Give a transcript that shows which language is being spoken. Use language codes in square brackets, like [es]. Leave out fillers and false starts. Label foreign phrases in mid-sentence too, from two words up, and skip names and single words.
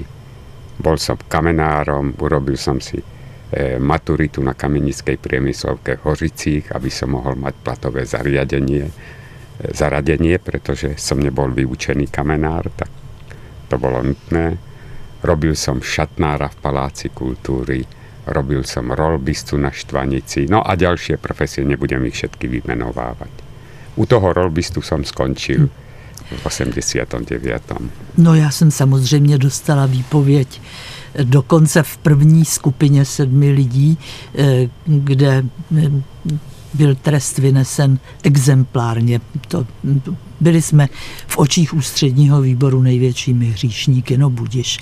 [sk] Bol som kamenárom, urobil som si maturitu na kamenickej priemyslovke v Hořicích, aby som mohol mať platové zaradenie, pretože som nebol vyučený kamenár, tak to bolo nutné. Robil som šatnára v Paláci kultúry, robil som rolbistu na Štvanici, no a ďalšie profesie, nebudem ich všetky vymenovávať. U toho rolbistu som skončil v 89. [cs] No já jsem samozřejmě dostala výpověď dokonce v první skupině 7 lidí, kde byl trest vynesen exemplárně. Byli jsme v očích ústředního výboru největšími hříšníky, no budiš.